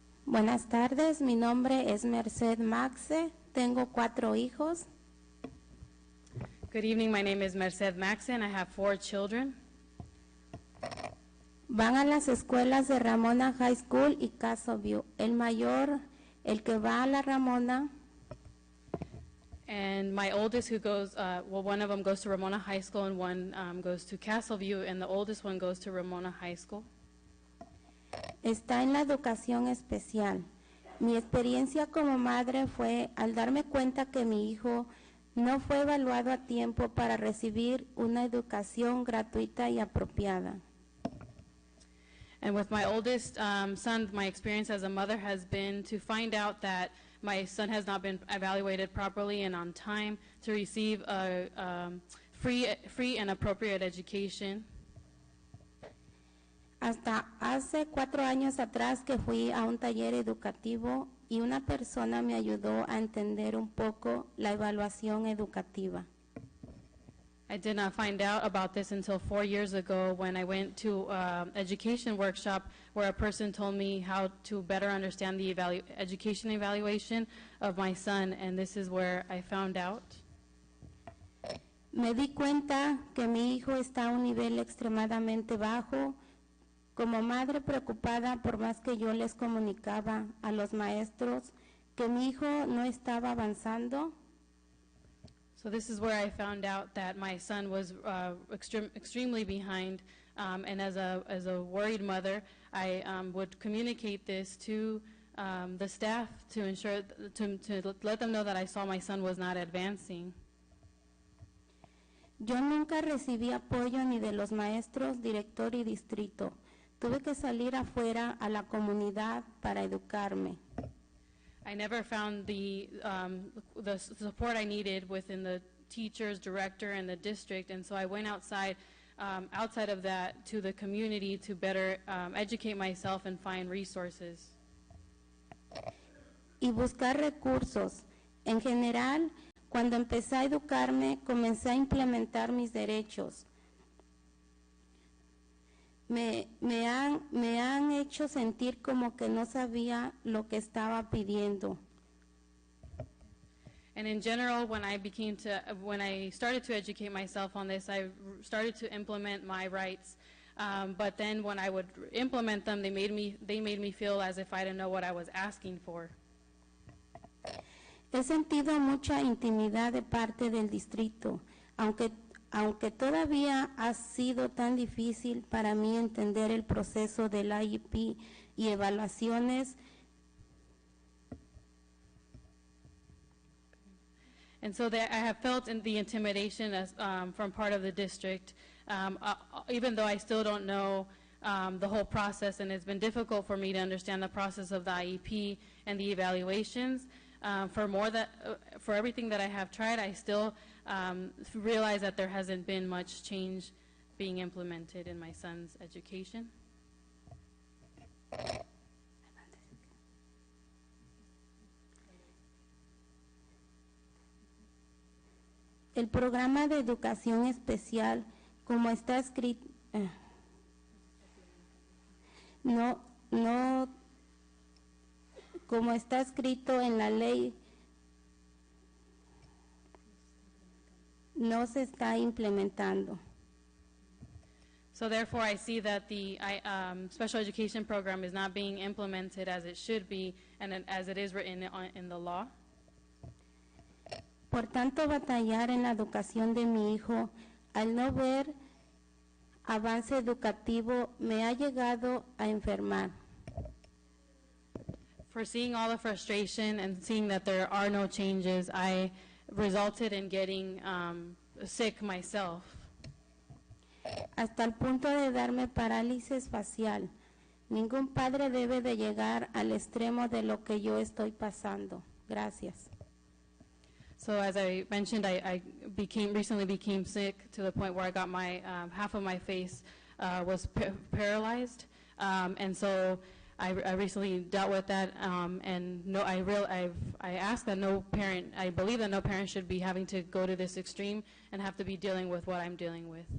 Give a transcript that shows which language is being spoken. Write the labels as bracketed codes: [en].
[es] Buenas tardes, mi nombre es Merced Maxe, tengo 4 hijos. [en] Good evening, my name is Merced Maxen. I have 4 children. [es] Van a las escuelas de Ramona High School y Castle View. El mayor, el que va a la Ramona, [en] And my oldest who goes, one of them goes to Ramona High School and one goes to Castleview, and the oldest one goes to Ramona High School. [es] está en la educación especial. Mi experiencia como madre fue al darme cuenta que mi hijo no fue evaluado a tiempo para recibir una educación gratuita y apropiada. [en] And with my oldest son, my experience as a mother has been to find out that my son has not been evaluated properly and on time to receive a free and appropriate education. [es] Hasta hace 4 años atrás que fui a un taller educativo y una persona me ayudó a entender un poco la evaluación educativa. [en] I did not find out about this until 4 years ago when I went to education workshop where a person told me how to better understand the education evaluation of my son, and this is where I found out. [es] Me di cuenta que mi hijo está a un nivel extremadamente bajo. Como madre preocupada, por más que yo les comunicaba a los maestros que mi hijo no estaba avanzando. [en] So this is where I found out that my son was extremely behind, and as a worried mother, I would communicate this to the staff to ensure to let them know that I saw my son was not advancing. [es] Yo nunca recibí apoyo ni de los maestros, director y distrito. Tuve que salir afuera a la comunidad para educarme. [en] I never found the support I needed within the teachers, director, and the district, and so I went outside of that to the community to better educate myself and find resources. [es] Y buscar recursos. En general, cuando empecé a educarme, comencé a implementar mis derechos. Me han hecho sentir como que no sabía lo que estaba pidiendo. [en] And in general, when I started to educate myself on this, I started to implement my rights. But then when I would implement them, they made me feel as if I didn't know what I was asking for. [es] He sentido mucha intimidad de parte del distrito, aunque todavía ha sido tan difícil para mí entender el proceso del IEP y evaluaciones. [en] And so I have felt the intimidation from part of the district, even though I still don't know the whole process, and it's been difficult for me to understand the process of the IEP and the evaluations. For everything that I have tried, I still realize that there hasn't been much change being implemented in my son's education. [es] El programa de educación especial, como está escrito, no, como está escrito en la ley, no se está implementando. [en] So therefore, I see that the special education program is not being implemented as it should be and as it is written in the law. [es] Por tanto, batallar en la educación de mi hijo, al no ver avance educativo, me ha llegado a enfermar. [en] For seeing all the frustration and seeing that there are no changes, I resulted in getting sick myself. [es] Hasta el punto de darme parálisis facial. Ningún padre debe de llegar al extremo de lo que yo estoy pasando. Gracias. [en] So as I mentioned, I recently became sick to the point where I got my half of my face was paralyzed, and so I recently dealt with that. And no, I ask that no parent, I believe that no parent should be having to go to this extreme and have to be dealing with what I'm dealing with.